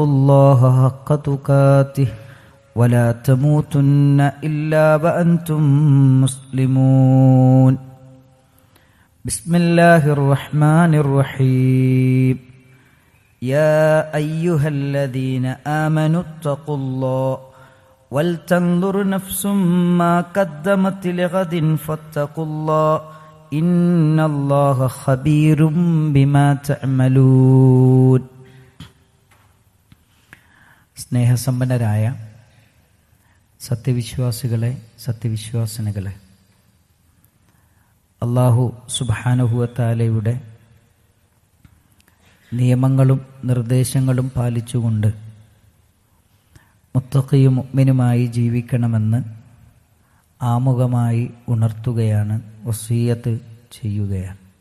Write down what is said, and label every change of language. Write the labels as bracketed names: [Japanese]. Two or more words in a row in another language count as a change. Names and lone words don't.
[Arabic] الله حق تقاته ولا تموتن إلا وأنتم مسلمون بسم الله الرحمن الرحيم يا أيها الذين آمنوا اتقوا الله ولتنظر نفس ما قدمت لغد فاتقوا الله إن الله خبير بما تعملون [Malayalam] സ്നേഹസമ്പന്നരായ സത്യവിശ്വാസികളെ സത്യവിശ്വാസിനികളെ അല്ലാഹു [Arabic] سبحانه وتعالى [Malayalam] നിയമങ്ങളും നിർദ്ദേശങ്ങളും പാലിച്ചുകൊണ്ട് മുത്തഖിയും മുഅ്മിനുമായി ജീവിക്കണമെന്ന് ആമുഖമായി ഉണർത്തുകയാണ്, വസിയ്യത്ത് ചെയ്യുകയാണ്.